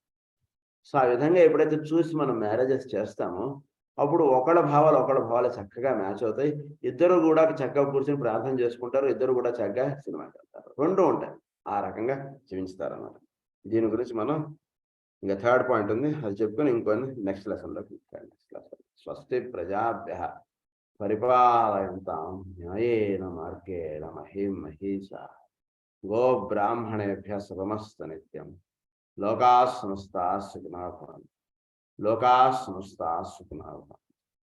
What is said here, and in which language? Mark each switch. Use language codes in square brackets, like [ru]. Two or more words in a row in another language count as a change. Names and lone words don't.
[te] సో ఆ విధంగా ఎప్పుడైతే చూసి మనం మ్యారేజెస్ చేస్తామో అప్పుడు ఒకళ్ళ భావాలు చక్కగా మ్యాచ్ అవుతాయి. ఇద్దరు కూడా చక్కగా కూర్చొని ప్రార్థన చేసుకుంటారు. ఇద్దరు కూడా చక్కగా సినిమాకి వెళ్తారు. 2 ఉంటాయి. ఆ రకంగా జీవిస్తారన్నమాట. దీని గురించి మనం ఇంకా [en] third point [te] ఉంది. అది చెప్పుకొని ఇంకొన్ని నెక్స్ట్ లెసన్‌లోకి [en] next lesson. [sa] స్వస్తి ప్రజాభ్యః పరిపాలయంతాం న్యాయేన మార్గేణ మహీం మహీషాః గోబ్రాహ్మణేభ్యः శుభమస్తు నిత్యం. లోకాः సమస్తాः సుఖినో భవంతు. లోకాः సమస్తాः సుఖినో భవంతు.